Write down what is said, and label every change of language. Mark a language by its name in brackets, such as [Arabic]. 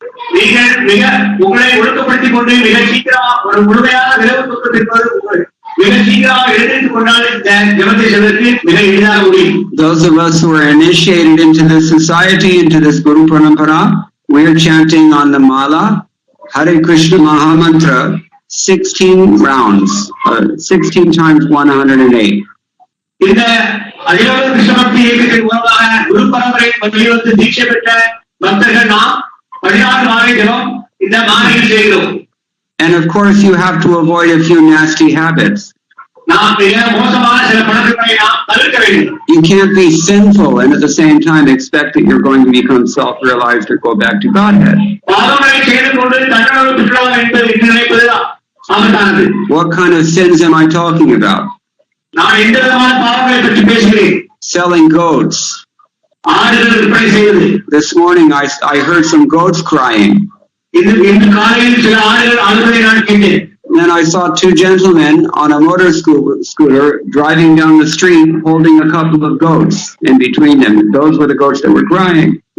[English] Those of us who are initiated into this society, into this Guru Parampara, we are chanting on the Mala Hare Krishna Mahamantra 16 rounds, 16 times 108. [Tamil] இந்த அதிகார கிருஷ்ணபக்தி இயக்கத்தின் மூலமாக குரு பரம்பரை வழிவகுத்து தீட்சை பெற்ற பக்தர்கள் நாம் 16 மாதங்களும் இந்த மாலையில் செய்கிறோம். [English] And of course you have to avoid a few nasty habits. [Tamil] நாம் மிக மோசமான சில பழக்கங்களை நாம் தவிர்க்க வேண்டும். [English] You can't be sinful and at the same time expect that you're going to become self-realized or go back to Godhead. [Tamil] பாவங்களை செய்து கொண்டு தண்டனை பெற்றவர் என்பது நினைப்பது ஆபத்தானது. [English] What kind of sins am I talking about? [Tamil] நான் எந்த விதமான பாவங்களை பற்றி பேசுகிறேன்? [English] Selling goats. [Tamil] ஆடுகள் விற்பனை செய்வது. [English] This morning I heard some goats crying. [Tamil] இந்த காலையில் சில ஆடுகள் அழுவதை நான் கேட்டேன். [English] Then I saw two gentlemen on a motor scooter driving down the street holding a couple of goats in between them. Those were the goats that were crying.